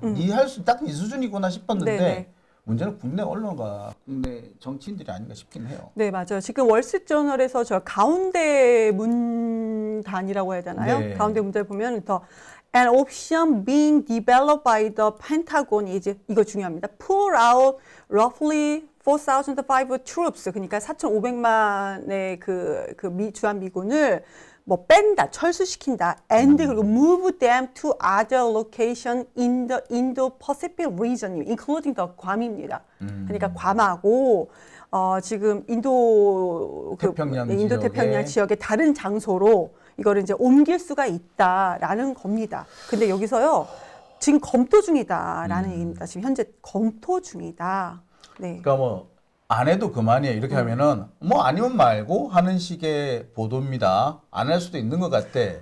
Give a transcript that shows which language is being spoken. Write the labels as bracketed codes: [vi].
[ko] 네 할 수 딱 네 수준이구나 싶었는데 네네. 문제는 국내 언론과 국내 정치인들이 아닌가 싶긴 해요. 네, 맞아요. 지금 월스트리트저널에서 저 가운데 문단이라고 해야 되나요? 네. 가운데 문단을 보면 더 [en] An option being developed by the Pentagon [ko] 이제 이거 중요합니다. [en] Pull out roughly 4,500 troops [ko] 그러니까 4,500만의 주한 미군을 뭐 뺀다, 철수시킨다, [en] and [ko] 그리고 [en] move them to other location in the Indo-Pacific region, including the 괌입니다. [ko] 그러니까 괌하고 지금 태평양 인도 태평양 지역의 다른 장소로 이거를 이제 옮길 수가 있다라는 겁니다. 근데 여기서요 지금 검토 중이다라는 얘기입니다. 지금 현재 검토 중이다. 네. 그러니까 뭐 안 해도 그만이에요. 이렇게 하면은 뭐 아니면 말고 하는 식의 보도입니다. 안 할 수도 있는 것 같아.